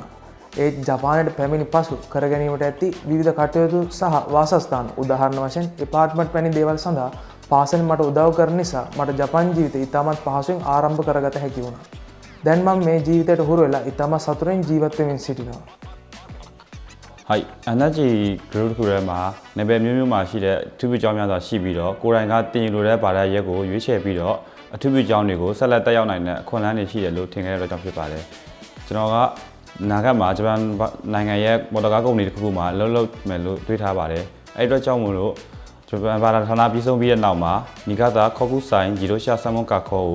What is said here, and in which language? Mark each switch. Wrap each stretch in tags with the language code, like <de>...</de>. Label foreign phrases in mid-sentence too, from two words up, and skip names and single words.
<si>ඒ ජපානයට පැමිණි පසු කර ගැනීමට ඇති විවිධ කටයුතු සහ වාසස්ථාන උදාහරණ වශයෙන් එපාර්ට්මන්ට් වැනි දේවල් සඳහා පාසල් මට උදව් කරන නිසා මට ජපාන් ජීවිතය ඉතාමත් පහසුවෙන් ආරම්භ කරගත හැකි වුණා. දැන් මම මේ ජීවිතයට හුරු වෙලා ඉතාමත් සතුටින් ජීවත් වෙමින් සිටිනවා.</si> <my>はい、NHG グループထဲမှာနေပယ်မျိုးမျိုးမှာရှိတဲ့အထူးပြုကြောင်းများစွာရှိပြီးတော့ကိုယ်တိုင်ကတင်ယူလိုတဲ့ဘာသာရပ်ကိုရွေးချယ်ပြီးတော့အထူးပြုကြောင်းတွေကိုဆက်လက်တက်ရောက်နိုင်တဲ့အခွင့်အလမ်းတွေရှိတယ်လို့ထင်ခဲ့တဲ့အတွက်ကြောင့်ဖြစ်ပါတယ်။ကျွန်တော်ကနာဂတ် မှာဂျပန်နိုင်ငံရဲ့မော်တော်ကားကုမ္ပဏီတစ်ခုမှလှုပ်မယ်လို့တွေးထားပါတယ်။အဲ့အတွက်ကြောင့်မို့လို့ဂျပန်ဘာသာဌာနပြီးဆုံးပြီးတဲ့နောက်မှာနီဂါတာခေါကူဆိုင်ဂျီရိုရှာဆမ်မွန်ကာခေါ</my>